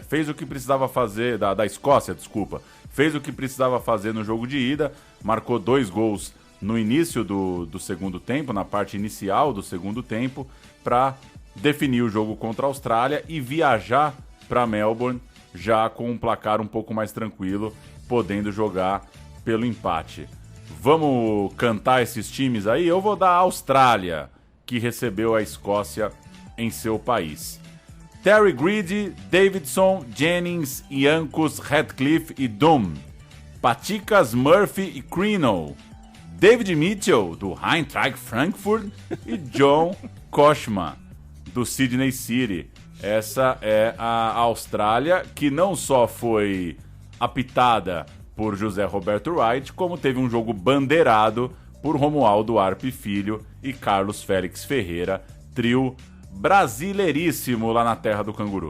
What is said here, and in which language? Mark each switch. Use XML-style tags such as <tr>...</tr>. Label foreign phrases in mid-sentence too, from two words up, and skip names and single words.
<pt>Fez o que precisava fazer, da Escócia, desculpa. Fez o que precisava fazer no jogo de ida, marcou 2 gols no início do segundo tempo, na parte inicial do segundo tempo, para definir o jogo contra a Austrália e viajar para Melbourne já com um placar um pouco mais tranquilo, podendo jogar pelo empate. Vamos cantar esses times aí? Eu vou dar a Austrália, que recebeu a Escócia em seu país. Terry Greedy, Davidson, Jennings, Iancus, Radcliffe e Doom. Paticas, Murphy e Crino. David Mitchell, do Eintracht Frankfurt, e John Kochman, do Sydney City. Essa é a Austrália, que não só foi apitada por José Roberto Wright, como teve um jogo bandeirado por Romualdo Arpe Filho e Carlos Félix Ferreira, trio brasileiríssimo lá na terra do canguru.</pt>